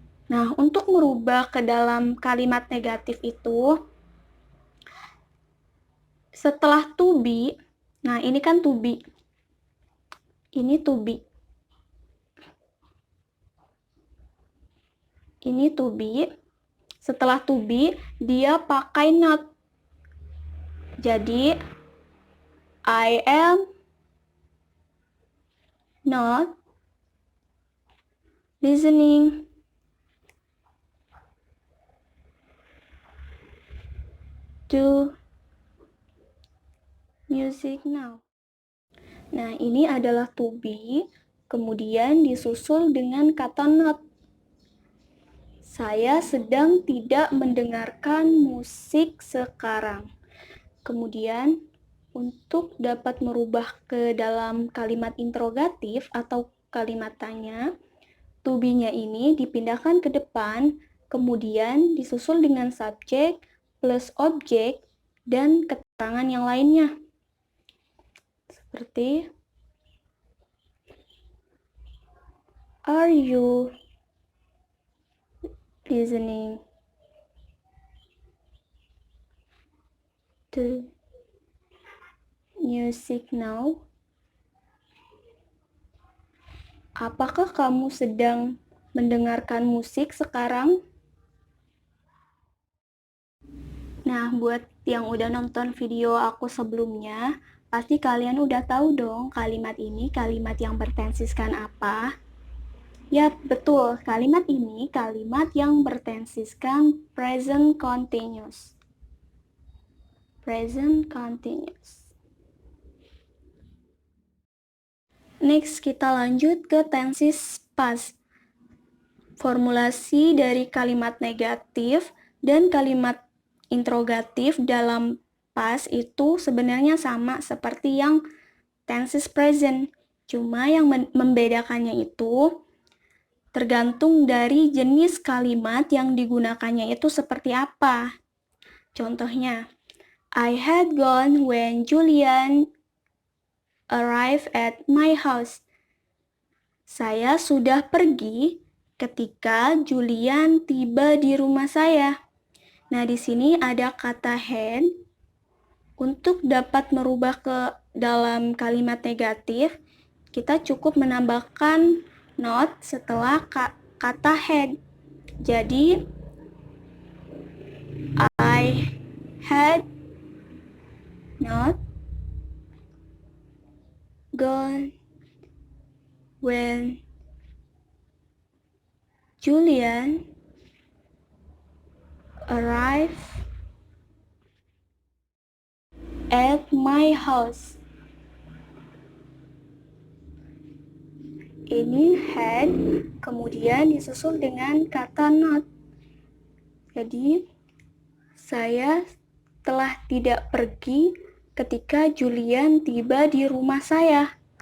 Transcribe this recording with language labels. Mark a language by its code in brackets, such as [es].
[id] Nah, untuk merubah ke dalam kalimat negatif itu, setelah to be, nah ini kan to be, ini to be, ini to be, setelah to be, dia pakai not. [en] Jadi, I am not listening to music now. [id] Nah, ini adalah to be, kemudian disusul dengan kata not. Saya sedang tidak mendengarkan musik sekarang. Kemudian, untuk dapat merubah ke dalam kalimat interrogatif atau kalimat tanya, to be-nya ini dipindahkan ke depan, kemudian disusul dengan subjek plus objek dan keterangan yang lainnya. [en] Seperti, are you listening to music now? [id] Apakah kamu sedang mendengarkan musik sekarang? Nah, buat yang udah nonton video aku sebelumnya, pasti kalian udah tahu dong kalimat ini, kalimat yang bertensiskan apa. Ya, betul. Kalimat ini kalimat yang bertensiskan present continuous. Present continuous. Next, kita lanjut ke tenses past. Formulasi dari kalimat negatif dan kalimat interrogatif dalam past itu sebenarnya sama seperti yang tenses present. Cuma yang membedakannya itu tergantung dari jenis kalimat yang digunakannya itu seperti apa. [en] Contohnya, I had gone when Julian arrived at my house. [id] Saya sudah pergi ketika Julian tiba di rumah saya. Nah, di sini ada kata had. Untuk dapat merubah ke dalam kalimat negatif, kita cukup menambahkan not setelah kata had. [en] Jadi, I had not gone when Julian arrived at my house. [id] Ini had, kemudian disusul dengan kata not. Jadi, saya telah tidak pergi ketika Julian tiba di rumah saya.